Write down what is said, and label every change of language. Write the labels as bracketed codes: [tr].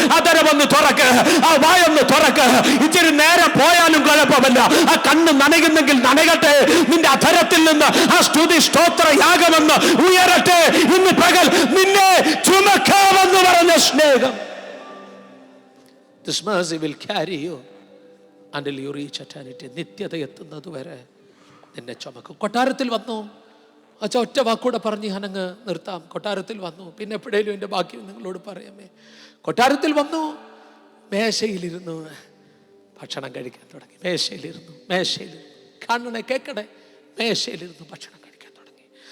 [ml] അതരമൊന്ന് തുറക്ക്, ആ വായൊന്ന് തുറക്ക്. ഇച്ചിരി നേരം പോയാലും കുഴപ്പമില്ല, ആ കണ്ണ് നനയുന്നെങ്കിൽ നനകട്ടെ. നിന്റെ അധരത്തിൽ നിന്ന് ആ സ്തുതി സ്തോത്ര യാഗമെന്ന് ഉയരട്ടെ. ഇന്ന് പകൽ നിന്നെ ചുമക്കാവെന്ന് പറഞ്ഞ സ്നേഹം. [en] This mercy will carry you until you reach eternity. [ml] നിത്യത എത്തുന്നത് വരെ നിന്നെ ചുമക്കും. കൊട്ടാരത്തിൽ വന്നു അച്ഛാ, ഒറ്റ വാക്കൂടെ പറഞ്ഞ് ഞാനങ്ങ് നിർത്താം. കൊട്ടാരത്തിൽ വന്നു, പിന്നെ എപ്പോഴേലും എൻ്റെ ബാക്കി നിങ്ങളോട് പറയാമേ. കൊട്ടാരത്തിൽ വന്നു, മേശയിലിരുന്നു ഭക്ഷണം കഴിക്കാൻ തുടങ്ങി. മേശയിലിരുന്നു കാണണേ കേൾക്കണേ, മേശയിലിരുന്നു ഭക്ഷണം കഴിക്കാൻ തുടങ്ങി.